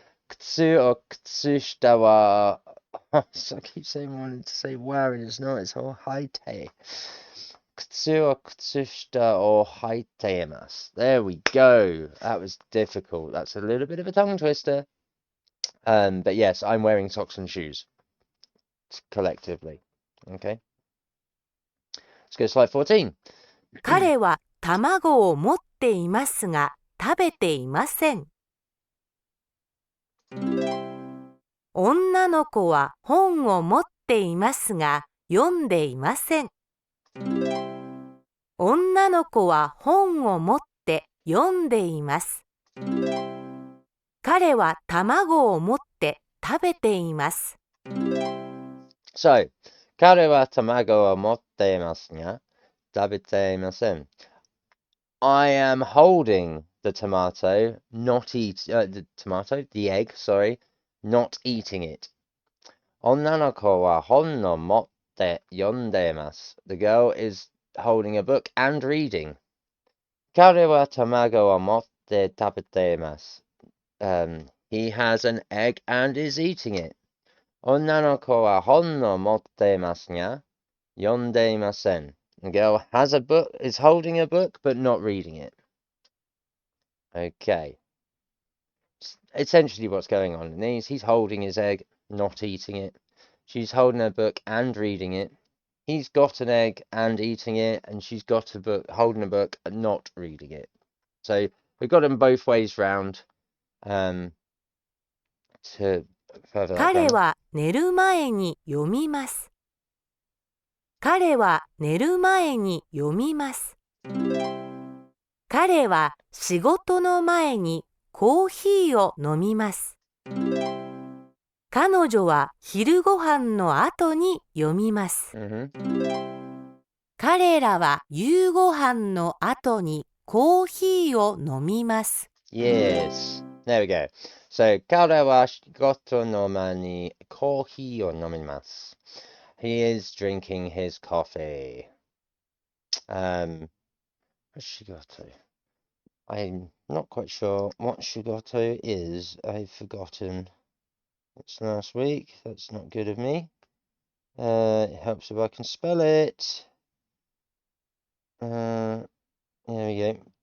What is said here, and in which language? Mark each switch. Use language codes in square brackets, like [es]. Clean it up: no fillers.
[en] Kutsu or [ja] kutsushita wa, [en] so I keep saying I wanted to say wa and it's not, it's all [ja] haite. Kutsu or kutsushita or haite imasu. [en] There we go. That was difficult. That's a little bit of a tongue twister. But yes, I'm wearing socks and shoes collectively. Okay. Let's go to slide 14. [ja] 彼は卵を持っていますが食べていません。女の子は本を持っていますが読んでいません。女の子は本を持って読んでいます。彼は卵を持って食べています。 [en] So, [ja] 彼は卵を持っていますが食べていません。 [en] I am holding the tomato, the egg, sorry, not eating it. [ja] 女の子は本を持って読んでいます。 [en] The girl is holding a book and reading. [ja] 彼は卵を持って食べています。 [en] He has an egg and is eating it. [ja] 女の子は本を持っていますが読んでいません。 [en] The girl has a book, is holding a book, but not reading it. Okay. Essentially what's going on in these, he's holding his egg, not eating it. She's holding a book and reading it. He's got an egg and eating it, and she's got a book, holding a book and not reading it. So we've got them both ways round. To further that [ja] 彼 [en] grammar. [ja] は寝る前に読みます。彼は寝る前に読みます。彼は仕事の前にコーヒーを飲みます。彼女は昼ご飯の後に読みます。彼らは夕ご飯の後にコーヒーを飲みます。 [en] Yes. There we go. So, [ja] 彼は仕事の前にコーヒーを飲みます。 [en] He is drinking his coffee. What's shigoto? I'm not quite sure what shigoto is. I've forgotten. It's last week. That's not good of me. It helps if I can spell it. There we go.